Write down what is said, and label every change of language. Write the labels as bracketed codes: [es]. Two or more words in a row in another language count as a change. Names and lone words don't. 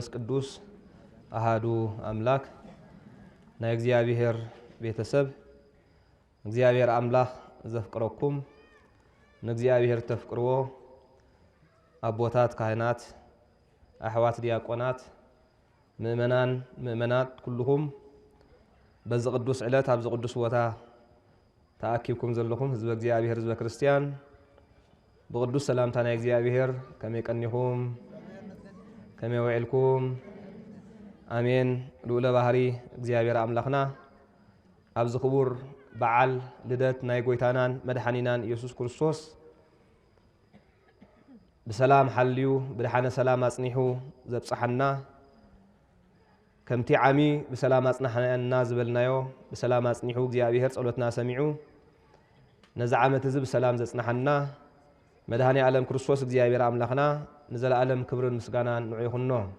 [ti] ቅዱስ አሃዱ አምላክ ናይ እግዚአብሔር ቤተሰብ እግዚአብሔር አምላክ ዘፍቅረኩም ንእግዚአብሔር ተፍቅርዎ አቦታት ካህናት አሕዋት ዲያቆናት ምእመናት ኩልኩም በዚ ቅዱስ ዕለት አብዚ ቅዱስ ቦታ ተአኪብኩም ዘለኩም ህዝበ እግዚአብሔር ህዝበ ክርስቲያን ብቅዱስ ሰላም ታና እግዚአብሔር ከመቀኒሁም ከመወዕልኩም አሜን ሉለ ባህሪ እግዚአብሔር አምላክና አብዚ ክቡር በዓል ልደት ናይ ጎይታናን መድኃኒናን ኢየሱስ ክርስቶስ በሰላም ሐልዩ ብድሓነ ሰላም አጽኒሑ ዘብጽሐና ከምቲ ዓሚ በሰላም አጽናሐና ዝበልናዮ በሰላም አጽኒሑ እግዚአብሔር ጸሎትና ሰሚዑ ነዛ ዓመት ህዝብ ሰላም ዘጽናሐና መድኃኔ ዓለም ክርስቶስ እግዚአብሔር አምላክና ንዘላለም ክብርን ምስጋናን ንዑይኹኖ